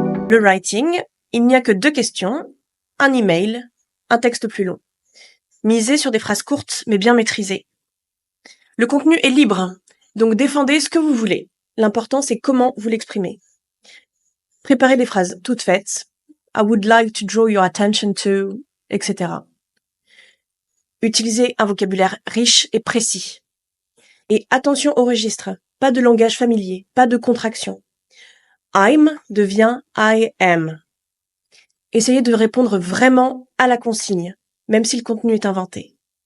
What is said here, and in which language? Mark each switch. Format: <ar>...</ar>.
<fr>Le writing, il n'y a que 2 questions, un email, un texte plus long. Misez sur des phrases courtes mais bien maîtrisées. Le contenu est libre, donc défendez ce que vous voulez. L'important, c'est comment vous l'exprimez. Préparez des phrases toutes faites.</fr> <en>I would like to draw your attention to, etc.</en> <fr>Utilisez un vocabulaire riche et précis. Et attention au registre. Pas de langage familier, pas de contraction. I'm devient I am. Essayez de répondre vraiment à la consigne, même si le contenu est inventé.</fr>